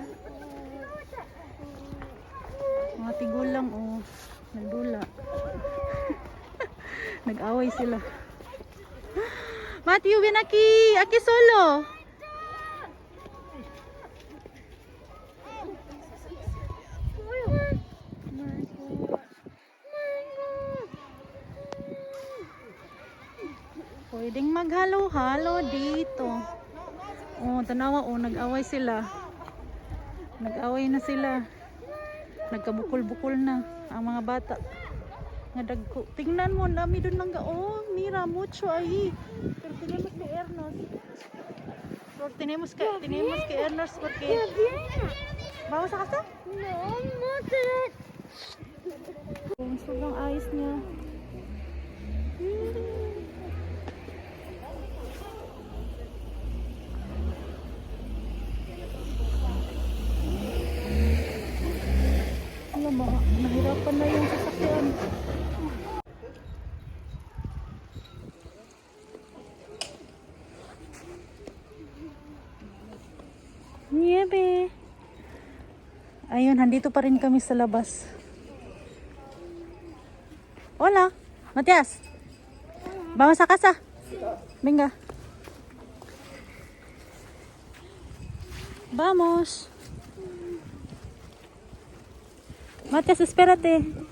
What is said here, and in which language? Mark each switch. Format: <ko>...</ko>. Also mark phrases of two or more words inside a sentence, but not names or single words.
<ceb>Mga tigulang o nagdula.</ceb> <tl>Nag-away sila. Matthew,</tl> <es>ven aquí. Aquí solo.</es> <tl>Pwedeng maghalo-halo dito.</tl> <ceb>Oh, tanawa oh, nag-away sila. Nag-away na sila.</ceb> <tl>Nagkabukol-bukol na ang mga bata.</tl> <ceb>Nga dagko.</ceb> <tl>Tingnan mo, dami doon mangga.</tl> <es>Oh, mira mucho ahí. Pero tenemos que irnos. Pero tenemos que irnos porque vamos a casa? No, no te.</es> <tl>Kung sobrang ayos niya. Nahirapan na yung sasakyan. Niebe. Ayun, handito pa rin kami sa labas.</tl> <es>Hola, Matias. Vamos a casa. Venga. Vamos. Matias, espérate.</es>